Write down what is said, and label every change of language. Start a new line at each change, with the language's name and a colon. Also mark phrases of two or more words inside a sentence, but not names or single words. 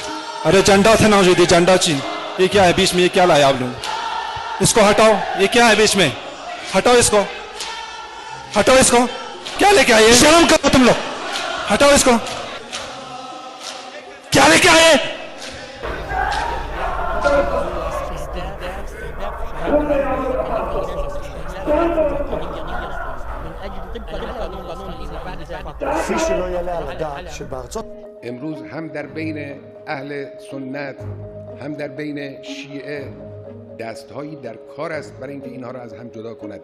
Hindi: अरे झंडा था ना, जो झंडा चीन। ये क्या है बीच में, ये क्या लाया आप लोग? इसको हटाओ, ये क्या है बीच में? हटाओ इसको, हटाओ इसको। क्या लेके आए? शर्म करो तुम लोग, हटाओ इसको। क्या लेके आए?
Persian: امروز هم در بین اهل سنت هم در بین شیعه دستهایی در کار است برای اینکه اینها را از هم جدا کند.